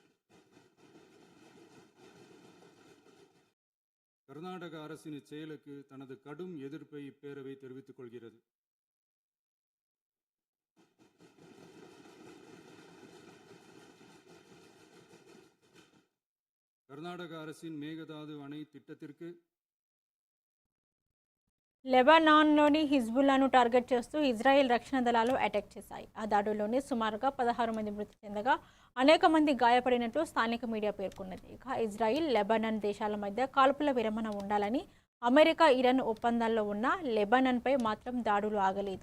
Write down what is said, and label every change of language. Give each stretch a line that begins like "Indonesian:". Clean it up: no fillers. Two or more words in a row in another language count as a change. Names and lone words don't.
Tamil: கர்நாடக அரசின் இச்செயலுக்கு தனது கடும் எதிர்ப்பை இப்பேரவை தெரிவித்துக் கொள்கிறது. கர்நாடக அரசின் மேகதாது அணை திட்டத்திற்கு
Telugu: లెబనాన్లోని హిజ్బుల్లాను టార్గెట్ చేస్తూ ఇజ్రాయెల్ రక్షణ దళాలు అటాక్ చేశాయి. ఆ దాడుల్లోనే సుమారుగా 16 మంది మృతి చెందగా అనేక మంది గాయపడినట్లు స్థానిక మీడియా పేర్కొన్నది. ఇక ఇజ్రాయిల్, లెబనాన్ దేశాల మధ్య కాల్పుల విరమణ ఉండాలని అమెరికా, ఇరాన్ ఒప్పందాల్లో ఉన్న లెబనాన్పై మాత్రం దాడులు ఆగలేదు.